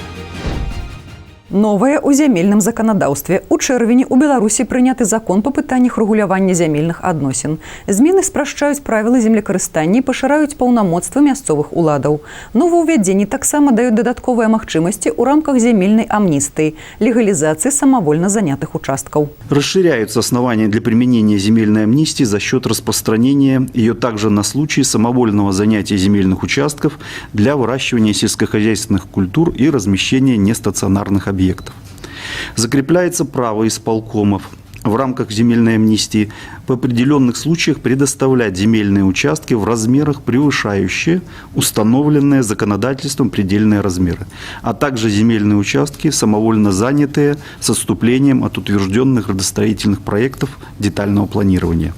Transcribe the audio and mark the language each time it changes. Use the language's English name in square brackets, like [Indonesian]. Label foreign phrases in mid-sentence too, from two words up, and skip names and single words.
[Belarusian] Новае ў зямельным заканадаўстве. У чэрвені ў Беларусі прыняты закон па пытаннях рэгулявання зямельных адносін. Змены спрашчаюць правілы землекарыстання і пашыраюць паўнамоцтвы мясцовых уладаў. Новаўвядзенні таксама даюць дадатковыя магчымасці ў рамках земельнай амністыі, [Russian] легализации самовольно занятых участков. Расширяются основания для применения земельной амнистии за счет распространения ее также на случай самовольного занятия земельных участков для выращивания сельскохозяйственных культур и размещения нестационарных объектов. Закрепляется право исполкомов в рамках земельной амнистии в определенных случаях предоставлять земельные участки в размерах, превышающие установленные законодательством предельные размеры, а также земельные участки, самовольно занятые с отступлением от утвержденных градостроительных проектов детального планирования.